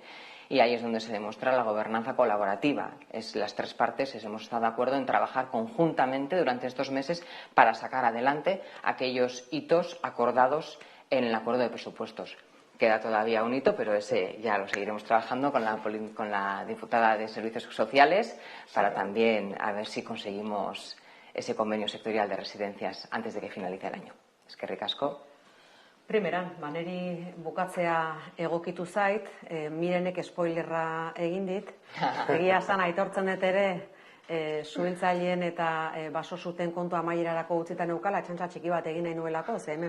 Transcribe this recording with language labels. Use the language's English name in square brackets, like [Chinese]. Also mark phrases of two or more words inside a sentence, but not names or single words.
[Spanish] Y ahí es donde se demuestra la gobernanza colaborativa. Las tres partes hemos estado de acuerdo en trabajar conjuntamente durante estos meses para sacar adelante aquellos hitos acordados en el acuerdo de presupuestos. Queda todavía un hito, pero ese ya lo seguiremos trabajando con la diputada de Servicios Sociales para también a ver si conseguimos ese convenio sectorial de residencias antes de que finalice el año. [Basque] Eskerrik asko. Primeran, niri bukatzea egokitu zait, Mirenek spoilerra egin dit. Egia esan aitortzen dut ere, zuhiltzaileen eta baso zuten kontu amaierarako utzita neukala, txantxa txiki bat egin nahi nuelako, ze hemen